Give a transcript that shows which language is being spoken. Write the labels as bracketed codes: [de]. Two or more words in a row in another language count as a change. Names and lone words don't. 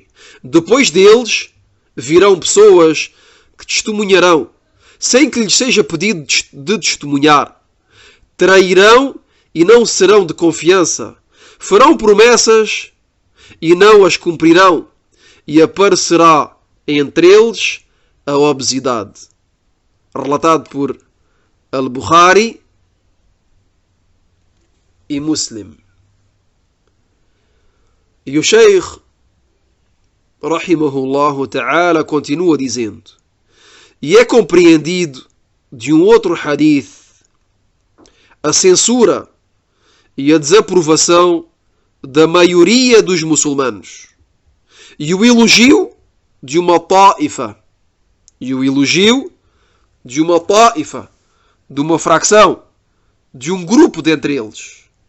[pt] Depois deles virão pessoas que testemunharão sem que lhes seja pedido de testemunhar, trairão e não serão de confiança, farão promessas e não as cumprirão, e aparecerá entre eles a obesidade. Relatado por Al-Bukhari e Muslim. E o Sheikh, [ar] رحمه الله تعالى, [pt] continua dizendo: e é compreendido de um outro hadith a censura e a desaprovação da maioria dos muçulmanos, e o elogio de uma ta'ifa, de uma fracção, de um grupo dentre eles.